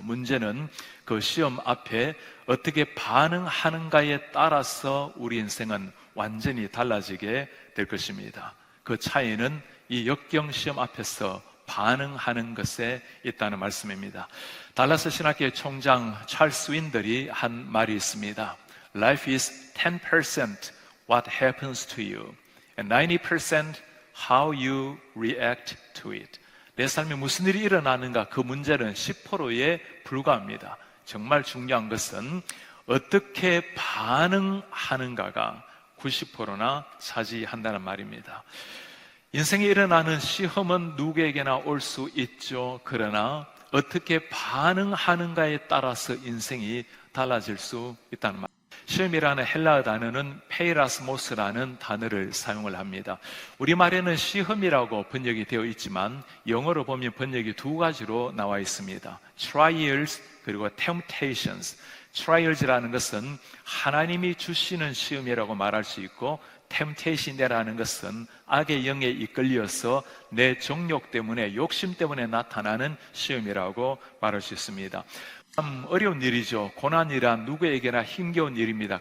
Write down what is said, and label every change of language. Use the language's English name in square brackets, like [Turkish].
[Korean] 문제는 그 시험 앞에 어떻게 반응하는가에 따라서 우리 인생은 완전히 달라지게 될 것입니다. 그 차이는 이 역경 시험 앞에서 반응하는 것에 있다는 말씀입니다. 달라스 신학교의 총장 찰스 윈들이 한 말이 있습니다. [English] Life is 10% what happens to you and 90% how you react to it. [Korean] 내 삶에 무슨 일이 일어나는가, 그 문제는 10%에 불과합니다. 정말 중요한 것은 어떻게 반응하는가가 90%나 차지한다는 말입니다. 인생에 일어나는 시험은 누구에게나 올 수 있죠. 그러나 어떻게 반응하는가에 따라서 인생이 달라질 수 있다는 말. 시험이라는 헬라어 단어는 페이라스모스라는 단어를 사용을 합니다. 우리말에는 시험이라고 번역이 되어 있지만 영어로 보면 번역이 두 가지로 나와 있습니다. [English] trials [Korean] 그리고 [English] temptations. [Korean] trials라는 것은 하나님이 주시는 시험이라고 말할 수 있고, temptation이라는 것은 악의 영에 이끌려서 내 정욕 때문에, 욕심 때문에 나타나는 시험이라고 말할 수 있습니다. 참 어려운 일이죠. 고난이란 누구에게나 힘겨운 일입니다.